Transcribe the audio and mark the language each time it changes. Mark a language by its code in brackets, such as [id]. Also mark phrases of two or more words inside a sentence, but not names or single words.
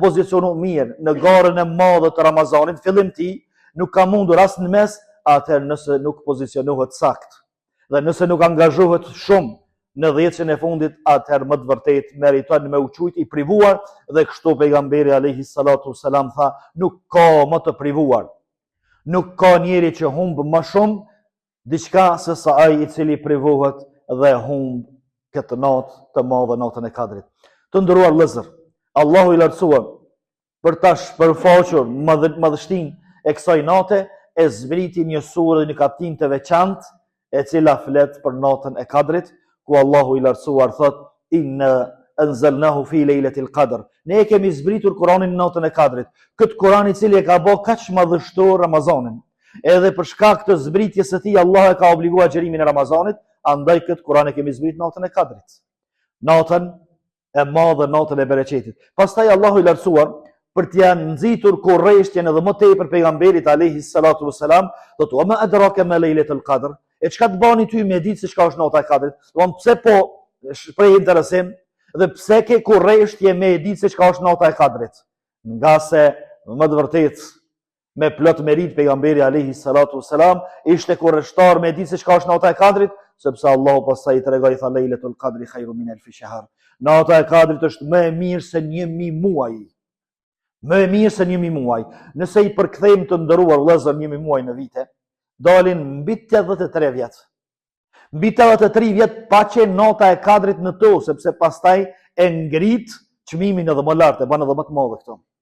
[sq] pozicionu mirë në garën e madhe të Ramazanit, fillim ti nuk ka mundur as në mes, atëherë nëse nuk pozicionohet sakt, dhe nëse nuk angazhohet shumë në dhjetësin e fundit, atëherë më të vërtet meriton me u qujt i privuar, dhe kështu pejgamberi [ar] عليه الصلاة والسلام [sq] tha, nuk ka më të privuar, nuk ka njeri që humbë më shumë diçka se sa ai i cili privohet dhe humb këtë natë të madhe, natën e Kadrit. Të nderuar vëllezër, Allahu i lartësuar për ta shpërfaqur madhështinë e kësaj nate, e zbriti një surë dhe një kapitull të veçantë, e cila flet për natën e Kadrit, ku Allahu i lartësuar thot, [ar] إنا أنزلناه في ليلة القدر. [sq] Ne e kemi zbritur Kur'anin në natën e Kadrit. Këtë Kur'an i cili e ka bë kaq madhështor Ramazanin. Edhe për shkak të zbritjes së tij Allah e ka obliguar xherimin e Ramazanit, andaj këtë Kur'an e kemi zbritur natën e Kadrit. Natën e madhe, natën e bereqetit. Pastaj Allahu i lartësuar për t'ia nxitur kurreshtjen edhe më tepër pejgamberit [ar] عليه الصلاة والسلام, [sq] thotë: [ar] "وما أدراك ما ليلة القدر?" [sq] E çka të bani ty me ditë se çka është nata e Kadrit? Don pse po shpreh interesim dhe pse ke kurreshtje me ditë se çka është nata e Kadrit? Nga se më të vërtetë me plot merit pejgamberi [ar] عليه الصلاة والسلام [sq] ishte kurreshtar me ditë se çka është nata e Kadrit, sepse Allahu pastaj i tregoi tha [ar] ليلة القدر خير من ألف شهر. [sq] Nata e Kadrit është më e mirë se 1000 muaj. Më e mirë se 1000 muaj. Nëse i përkthejmë të nderuar vëllezër 1000 muaj në vite, dalin mbi 83 vjet. Mbi 83 vjet pa qenë nata e Kadrit në to, sepse pastaj e ngrit çmimin edhe më lart, e bën edhe më të madhe këto.